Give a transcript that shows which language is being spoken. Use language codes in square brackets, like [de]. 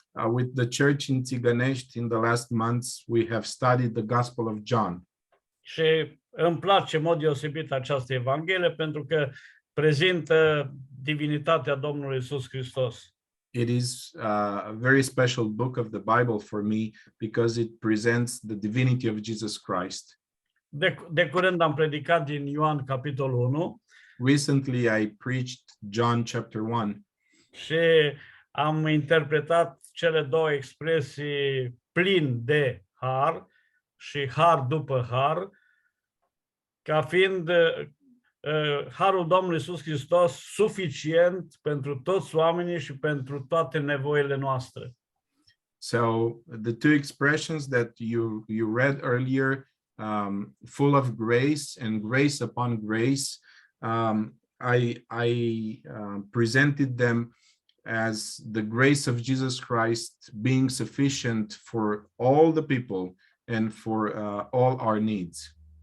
[en] With the church in Țiganești, in the last months, we have studied the Gospel of John. [ro] Și îmi place în mod deosebit această Evanghelie pentru că prezintă divinitatea Domnului Iisus Hristos. [en] It is a very special book of the Bible for me because it presents the divinity of Jesus Christ. [ro] De curând am predicat din Ioan capitolul 1. [en] Recently, I preached John chapter 1. [ro] Și am interpretat cele două expresii plin de har și har după har, ca fiind harul Domnului Iisus Hristos suficient pentru toți oamenii și pentru toate nevoile noastre. [en] So the two expressions that you read earlier, full of grace and grace upon grace, I presented them as the grace of Jesus Christ being sufficient for all the people and for all our needs.